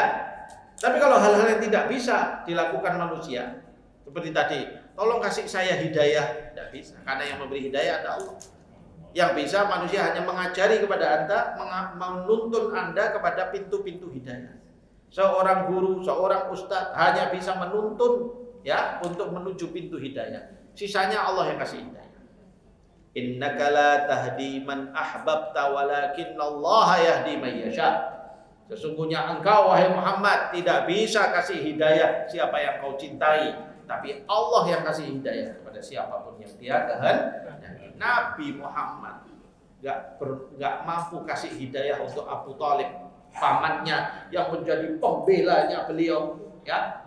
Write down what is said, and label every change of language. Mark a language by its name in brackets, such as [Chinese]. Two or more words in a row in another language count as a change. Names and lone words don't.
[Indonesian] Tapi kalau hal-hal yang tidak bisa dilakukan manusia, seperti tadi, tolong kasih saya hidayah, tidak bisa, karena yang memberi hidayah ada Allah. Yang bisa manusia hanya mengajari kepada Anda, menuntun Anda kepada pintu-pintu hidayah. Seorang guru, seorang ustadz hanya bisa menuntun, ya, untuk menuju pintu hidayah. Sisanya Allah yang kasih hidayah. [Arabic] إنك لا تهدي من أحببت ولكن الله يهدي من يشاء. [Indonesian] Sesungguhnya engkau wahai Muhammad tidak bisa kasih hidayah siapa yang kau cintai, tapi Allah yang kasih hidayah kepada siapapun yang Dia kehendaki. Nabi Muhammad enggak mampu kasih hidayah untuk Abu Thalib, pamannya yang menjadi pembelanya beliau, ya.